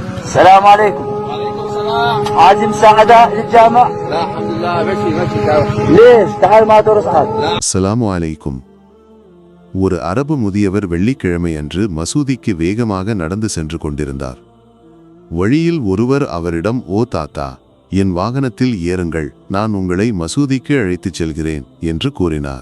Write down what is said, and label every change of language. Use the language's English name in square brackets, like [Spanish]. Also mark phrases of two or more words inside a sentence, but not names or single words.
[Arabic] السلام عليكم. وعليكم السلام. عايز مساعدة للجامع؟ لا الحمد لله ماشي تعال. ليش؟ تعال ما ترس حد. السلام عليكم. [Tamil] ஒரு அரபு முதியவர் வெள்ளிக்கிழமை அன்று மசூதிக்கு வேகமாக நடந்து சென்று கொண்டிருந்தார். வழியில் ஒருவர் அவரிடம், ஓ தாத்தா, என் வாகனத்தில் ஏறுங்கள், நான் உங்களை மசூதிக்கு அழைத்துச் செல்கிறேன் என்று கூறினார்.